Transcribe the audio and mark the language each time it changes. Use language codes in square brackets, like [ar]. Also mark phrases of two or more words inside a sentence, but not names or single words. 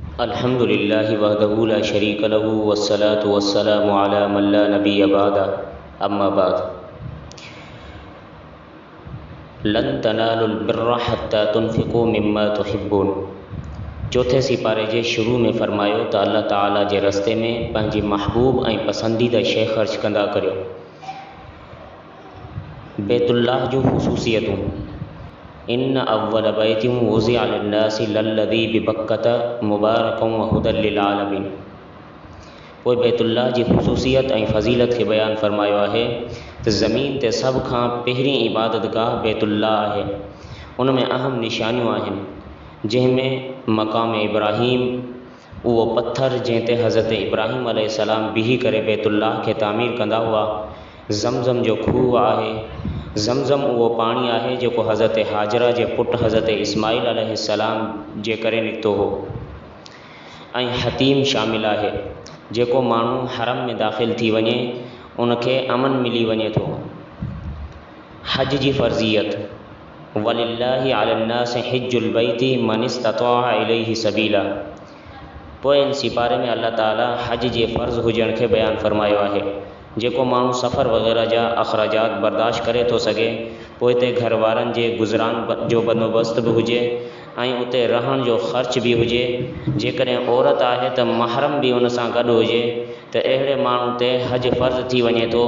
[ar] الحمد لله وحده لا شريك له والصلاة والسلام على من لا نبي بعده أما بعد. لن تنالوا البر حتى تنفقوا مما تحبون. [sd] चौथे सिपारे जे शुरू में फरमायो त अल्लाह ताला जे रस्ते में पंहिंजी महबूब ऐं पसंदीदा शइ ख़र्च कंदा करियो। बैतुल्लाह जो ख़ुसूसियतूं। [ar] إن أول بيت وضع للناس للذي ببكة مباركا وهدى للعالمين. [sd] पोइ बैतुल्लाह जी ख़ुसूसियत ऐं फ़ज़ीलत खे बयानु फ़रमायो आहे त ज़मीन ते सभ खां पहिरीं इबादतगाह बैतुल्लाह आहे। उन में अहम निशानियूं आहिनि जंहिंमें मक़ाम इब्राहीम, उहो पत्थर जंहिं ते हज़रत इब्राहीम अलैहिस्सलाम बीही करे बैतुल्लाह खे तामीर कंदा हुआ। ज़मज़म जो खूह आहे। ज़मज़म उहो पाणी आहे जेको हज़रत हाजरा जे पुटु हज़रत इस्माईल अलैहिस्सलाम जे करे निकितो हो। ऐं हतीम शामिल आहे, जेको माण्हू हरम में दाख़िल थी वञे उनखे अमन मिली वञे थो। हज जी फ़र्ज़ियत। [ar] ولله على الناس حج البيت من استطاع إليه سبيلا. [sd] पोइ इन सिपारे में अल्लाह ताला हज जे फ़र्ज़ हुजण खे बयानु फ़रमायो आहे। जेको माण्हू सफ़र वग़ैरह जा अख़राजात बर्दाश्त करे थो सघे, पोइ हिते घर वारनि जे गुज़रान जो बंदोबस्त बि हुजे ऐं उते रहण जो ख़र्च बि हुजे। जेकॾहिं औरत आहे त महरम बि उन सां गॾु हुजे त अहिड़े माण्हू ते हज फ़र्ज़ थी वञे थो।